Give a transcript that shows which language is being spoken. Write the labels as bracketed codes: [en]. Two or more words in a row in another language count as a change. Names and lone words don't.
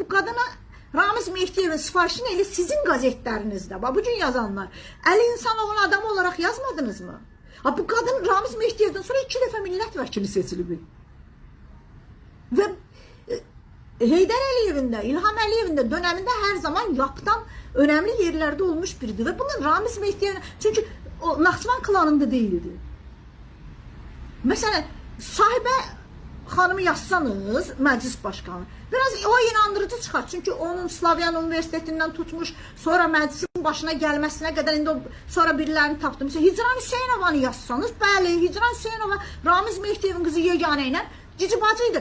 [az] Bu kadına Ramiz Mehdiyevin sifarişini elə sizin gazetlərinizdə. Bugün yazanlar. Əli İnsanovun adamı olarak yazmadınız mı? Bu kadın Ramiz Mehdiyevdən sonra 2 dəfə millət vəkili seçilib. [tr] Və Heydər Əliyevin də, İlham Əliyevin də döneminde her zaman yaptan önemli yerlerde olmuş biridir. Ve bunun Ramiz Mehdiyevin, çünkü o Naxçıvan klanında değildi. [az] Mesela sahibə xanımı yazsanız, məclis başkanı, biraz o inandırıcı çıxar. Çünkü onun Slavyan Üniversitetinden tutmuş, sonra məclisin başına gəlməsinə qədər, indi sonra birilərini tapdı. Mesela Hicran Hüseynovanı yazsanız, bəli, Hicran Hüseynova Ramiz Mehdiyevin qızı yeganə ilə cici bacıydı.